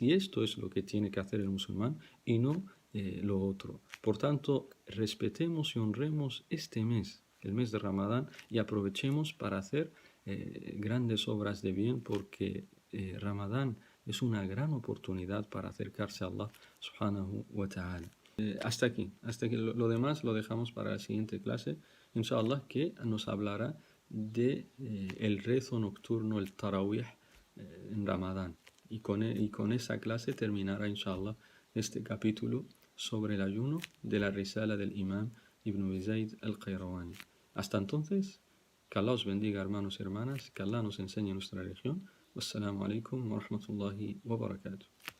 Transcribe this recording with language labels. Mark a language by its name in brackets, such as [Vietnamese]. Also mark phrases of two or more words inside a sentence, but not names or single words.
[Spanish] Y esto es lo que tiene que hacer el musulmán y no lo otro. Por tanto, respetemos y honremos este mes, el mes de Ramadán, y aprovechemos para hacer grandes obras de bien, porque Ramadán es una gran oportunidad para acercarse a [Arabic] الله سبحانه وتعالى. [Spanish] Hasta aquí lo demás lo dejamos para la siguiente clase, inshallah, que nos hablará de el rezo nocturno, el tarawih, en Ramadán. Y con esa clase terminará, inshallah, este capítulo sobre el ayuno de la risala del imam Ibn Zayd al-Qayrawani. Hasta entonces, que Allah os bendiga, hermanos y hermanas, que Allah nos enseñe nuestra religión. [Arabic] والسلام عليكم ورحمة الله وبركاته.